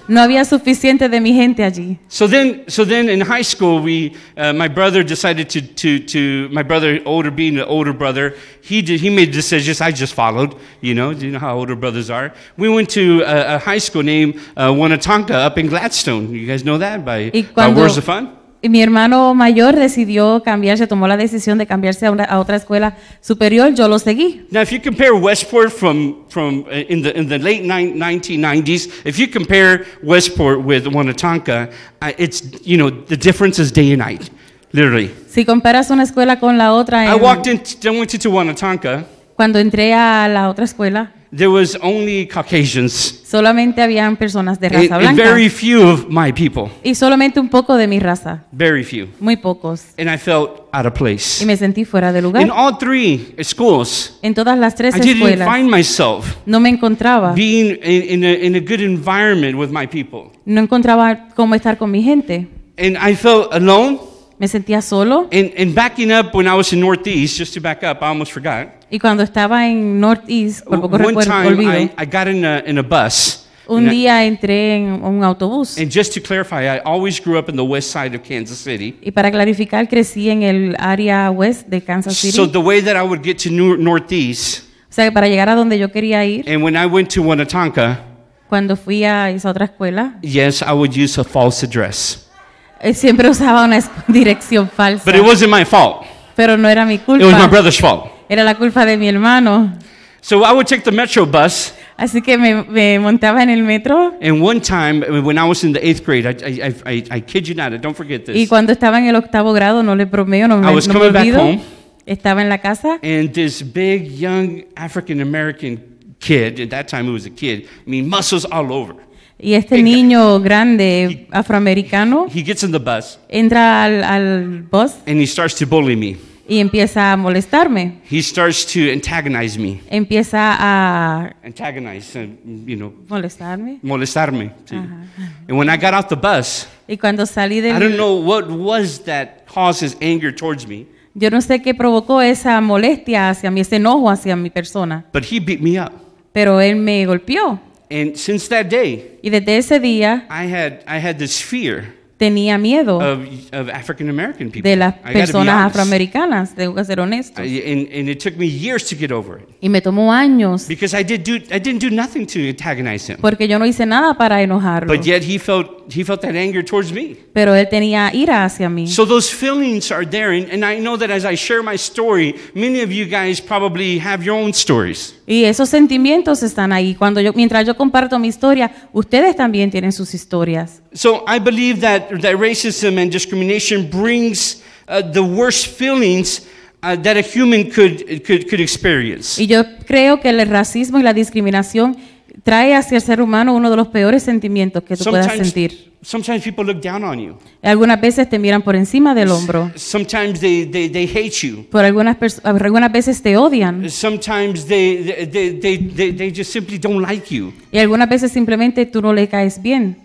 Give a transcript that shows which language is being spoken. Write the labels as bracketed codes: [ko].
[es] No había suficiente de mi gente allí. [en] So then in high school, my brother decided my brother, being the older brother, he made decisions. I just followed. You know how older brothers are. We went to a high school named Wonatonka up in Gladstone. You guys know that by Words of Fun? [es] Y mi hermano mayor decidió cambiarse, tomó la decisión de cambiarse a otra escuela superior, yo lo seguí. [en] Now, if you compare Westport from in the late 1990s, if you compare Westport with Wonatonka, it's the difference is day and night, literally. [es] Si comparas una escuela con la otra, [en] I went into Wonatonka. [es] cuando entré a la otra escuela, [en] There was only Caucasians [es] solamente habían personas de raza [en] and [es] blanca [en] very few of my people, [es] y solamente un poco de mi raza, [en] very few, [es] muy pocos. [en] and I felt out of place. [es] Y me sentí fuera de [en] In [es] lugar. [en] all three schools, [es] En todas las tres [en] I didn't [es] escuelas [en] find myself [es] no me encontraba, [en] being in a good environment with my people, [es] no encontraba cómo estar con mi gente. [en] and I felt alone. [es] Me sentía solo [en] And backing up, when I was in Northeast, just to back up, I almost forgot. [es] y cuando estaba en Northeast, por poco [en] One [es] recuerdo, [en] time, [es] olvido, [en] I got in a bus. [es] un [en] and [es] día entré en un autobús [en] and just to clarify, I always grew up in the west side of Kansas City. [es] y para clarificar crecí en el área west de Kansas City. [en] So the way that I would get to Northeast, [es] O sea, que para llegar a donde yo quería ir, [en] and when I went to Wonatonka, [es] cuando fui a esa otra escuela, [en] yes, I would use a false address. [es] siempre usaba una dirección falsa. [en] But it wasn't my fault. [es] Pero no era mi [en] It was my [es] culpa, [en] brother's fault. [es] era la culpa de mi hermano. [en] So I would take the Metro bus, [es] Así que me montaba en el metro [en] and one time when I was in the 8th grade, I kid you not, don't forget [es] y [en] this. [es] cuando estaba en el 8º grado, no le bromeo, no [en] I [es] me, [en] was [es] no me [en] coming back [es] olvido, [en] home. [es] estaba en la casa [en] And this big young African American kid, at that time he was a kid, I mean muscles all over. [es] y este niño grande afroamericano [en] He gets in the bus [es] entra al bus [en] and he starts to bully me. [es] y empieza a molestarme, [en] He starts to antagonize me. [es] empieza a [en] Antagonize, [es] molestarme. molestarme. [en] See? And when I got off the bus, [es] Y cuando salí [en] I don't [es] del... [en] know what was that caused his anger towards me, [es] Yo no sé qué provocó esa molestia hacia mí, ese enojo hacia mi persona, [en] but he beat me up. [es] pero él me golpeó. [en] And since that day, [es] Y desde ese día [en] I had this fear [es] tenía miedo [en] of African American people. [es] de las [en] I gotta be [es] personas [en] honest. [es] afroamericanas, tengo que ser honesto. [en] And it took me years to get over it [es] Y me tomó años [en] because I didn't do nothing to antagonize him. [es] porque yo no hice nada para enojarlo, [en] But yet he felt that anger towards me. [es] pero él tenía ira hacia mí. [en] So those feelings are there, and I know that as I share my story, many of you guys probably have your own stories. [es] Y esos sentimientos están ahí. Mientras yo comparto mi historia, ustedes también tienen sus historias. [en] So I believe that racism and discrimination brings the worst feelings that a human could experience. [es] Y yo creo que el racismo y la discriminación trae hacia el ser humano uno de los peores sentimientos que tú puedas sentir. [en] Sometimes people look down on you. [es] Algunas veces te miran por encima del hombro. [en] Sometimes they hate you. [es] Por algunas veces te odian. [en] Sometimes they just simply don't like you. [es] Y algunas veces simplemente tú no le caes bien.